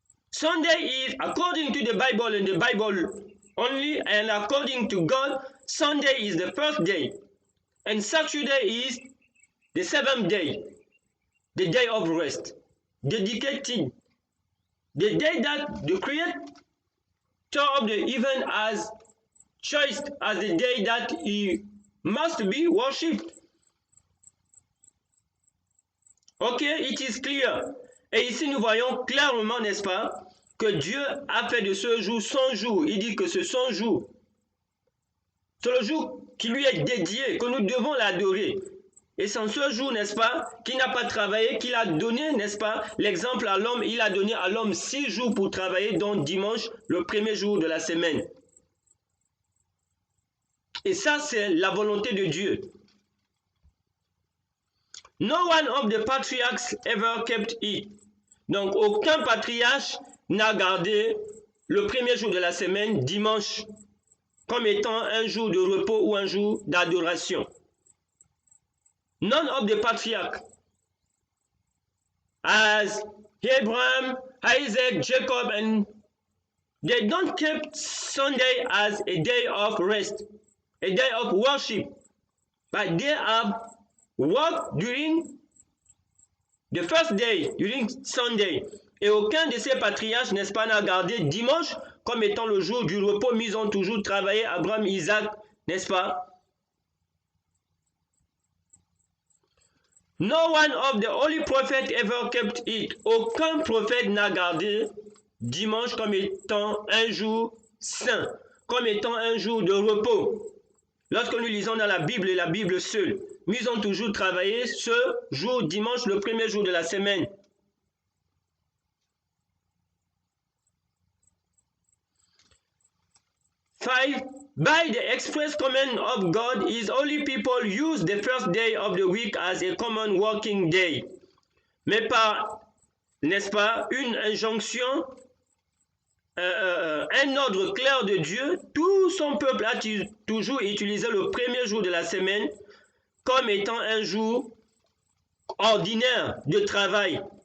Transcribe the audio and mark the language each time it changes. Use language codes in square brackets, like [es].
[en] Sunday is, according to the Bible and the Bible only, and according to God, Sunday is the first day, and Saturday is the 7th day, the day of rest, dedicated, the day that the Creator of the heaven has chosen as the day that He must be worshipped. Ok, it is clear. [fr] Et ici nous voyons clairement, n'est-ce pas, que Dieu a fait de ce jour son jour. Il dit que ce son jour, c'est le jour qui lui est dédié, que nous devons l'adorer. Et c'est ce jour, n'est-ce pas, qui n'a pas travaillé, qu'il a donné, n'est-ce pas, l'exemple à l'homme. Il a donné à l'homme 6 jours pour travailler, dont dimanche, le premier jour de la semaine. Et ça, c'est la volonté de Dieu. [en] No one of the patriarchs ever kept it. [fr] Donc, aucun patriarche n'a gardé le premier jour de la semaine, dimanche. comme étant un jour de repos ou un jour d'adoration. [en] None of the patriarchs, as Abraham, Isaac, Jacob, and they don't keep Sunday as a day of rest, a day of worship, but they have worked during the first day, during Sunday. [fr] Et aucun de ces patriarches, n'est-ce pas, n'a gardé dimanche comme étant le jour du repos, mais ils ont toujours travaillé, Abraham, Isaac, n'est-ce pas? [en] No one of the holy prophets ever kept it. [fr] Aucun prophète n'a gardé dimanche comme étant un jour saint, comme étant un jour de repos. Lorsque nous lisons dans la Bible et la Bible seule, nous ont toujours travaillé ce jour, dimanche, le premier jour de la semaine. [en] Five, by the express command of God, His holy people use the first day of the week as a common working day. [fr] Mais par, n'est-ce pas, une injonction, un ordre clair de Dieu, tout son peuple a toujours utilisé le premier jour de la semaine comme étant un jour ordinaire de travail.